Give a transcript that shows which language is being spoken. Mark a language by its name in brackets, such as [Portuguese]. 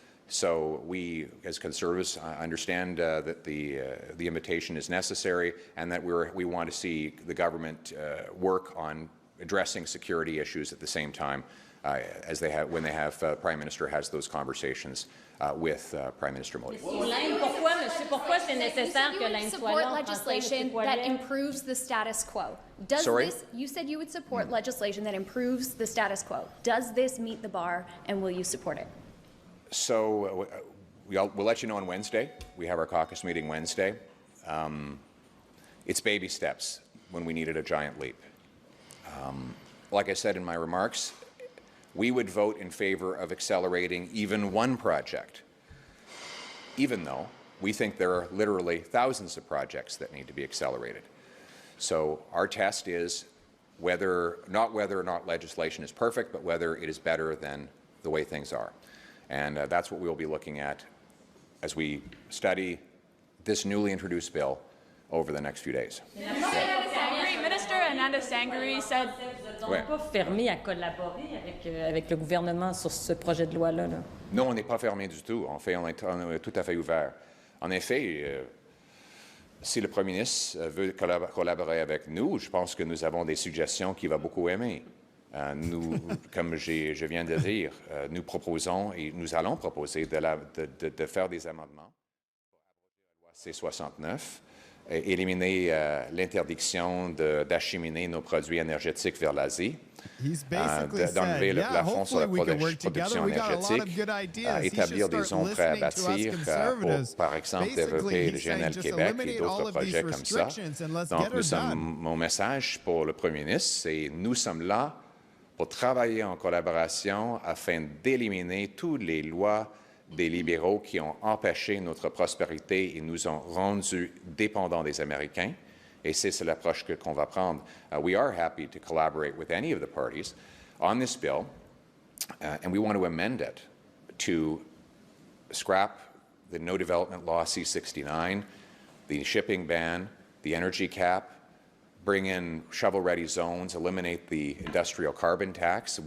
[English] So we, as Conservatives, understand that the invitation is necessary and that we want to see the government work on addressing security issues at the same time as when Prime Minister has those conversations with Prime Minister Modi. [French] Pourquoi c'est nécessaire que l'Inde soit là? [English] Support legislation that improves the status quo. You said you would support legislation that improves the status quo. Does this meet the bar, and will you support it? So we'll let you know on Wednesday. We have our caucus meeting Wednesday. It's baby steps when we needed a giant leap. Like I said in my remarks, we would vote in favor of accelerating even one project, even though we think there are literally thousands of projects that need to be accelerated. So our test is not whether or not legislation is perfect, but whether it is better than the way things are. And that's what we'll be looking at as we study this newly introduced bill over the next few days. Minister Ananda Sangari said... [French] Vous n'êtes pas fermé à collaborer avec le gouvernement sur ce projet de loi-là? Non, on n'est pas fermé du tout. On est tout à fait ouvert. En effet, si le Premier ministre veut collaborer avec nous, je pense que nous avons des suggestions qu'il va beaucoup aimer. Nous, comme je viens de dire, nous proposons et nous allons proposer de faire des amendements pour la loi C-69, éliminer l'interdiction d'acheminer nos produits énergétiques vers l'Asie, d'enlever le plafond sur la production énergétique, établir des zones prêts à bâtir pour, par exemple, développer le GNL Québec et d'autres projets comme ça. Donc, mon message pour le Premier ministre, c'est nous sommes là pour travailler en collaboration afin d'éliminer toutes les lois des libéraux qui ont empêché notre prospérité et nous ont rendus dépendants des Américains. Et c'est l'approche qu'on va prendre. [English] We are happy to collaborate with any of the parties on this bill, and we want to amend it to scrap the No Development Law C-69, the shipping ban, the energy cap, bring in shovel-ready zones, eliminate the industrial carbon tax.